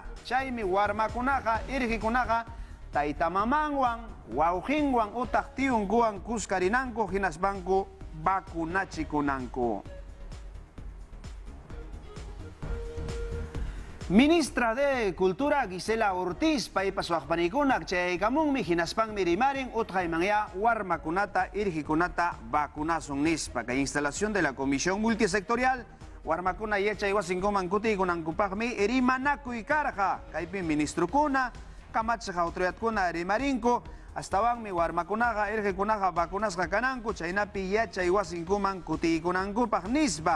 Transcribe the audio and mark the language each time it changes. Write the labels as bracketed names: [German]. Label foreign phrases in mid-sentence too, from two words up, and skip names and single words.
[Quechua] Chaymi warmakunaqa irqikunaqa tayta mamanwan, wawqinwan utaq tiyunkuwan kuskarinanku hinaspanku vacunachikunanku. [Spanish] Ministra de Cultura [Quechua] Gisela Ortiz paypas waqpanikunak chayaykamunmi hinaspanmi rimarin utqaymanya warmakunata irqikunata vacunasun nispa. Kay [Spanish] instalación de la Comisión Multisectorial [Quechua] warmakuna yachaywasinkuman kutiykunankupaqmi rimanakuy karqa. Kaypi ministrukuna, kamachiq autoridadkuna rimarinku, astawanmi warmakunaqa irqikunaqa vacunasqa kananku, chaynapi yachaywasinkuman kutiykunankupaq nispa.